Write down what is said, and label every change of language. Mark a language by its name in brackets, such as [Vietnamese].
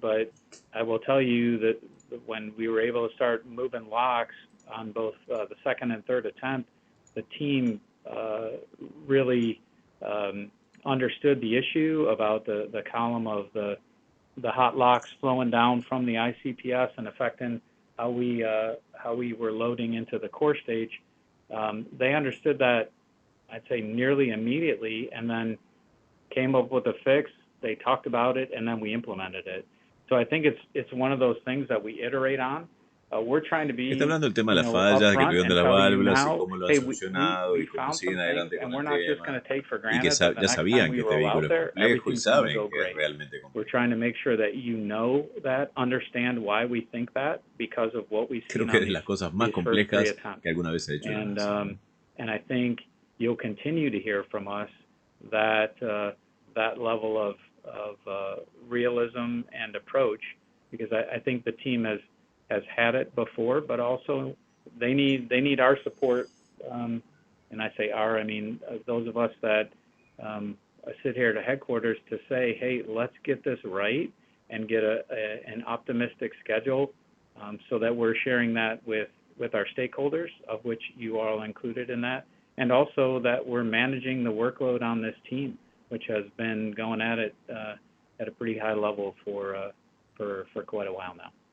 [English] But I will tell you that when we were able to start moving locks on both the second and third attempt, the team really understood the issue about the column of the hot locks flowing down from the ICPS and affecting how we were loading into the core stage. They understood that, I'd say, nearly immediately, and then came up with a fix. They talked about it, and then we implemented it. So I think it's one of those things that we iterate on. We're trying to be, [Spanish] Está hablando del tema de las fallas, de que tuvieron de las válvulas y cómo lo han solucionado y cómo siguen adelante con el tema. Y que ya sabían que este vehículo es complejo y saben que es realmente complejo. [English] We're trying to make sure that you know that, understand why we think that, because of what we've seen. [Spanish] Creo que es de las cosas más complejas que alguna vez he hecho. [English] And I think you'll continue to hear from us that that level of realism and approach, because I think the team has had it before, but also they need our support. And I say our, I mean those of us that sit here at headquarters to say, hey, let's get this right and get an optimistic schedule, so that we're sharing that with our stakeholders, of which you are all included in that, and also that we're managing the workload on this team, which has been going at it at a pretty high level for quite a while now.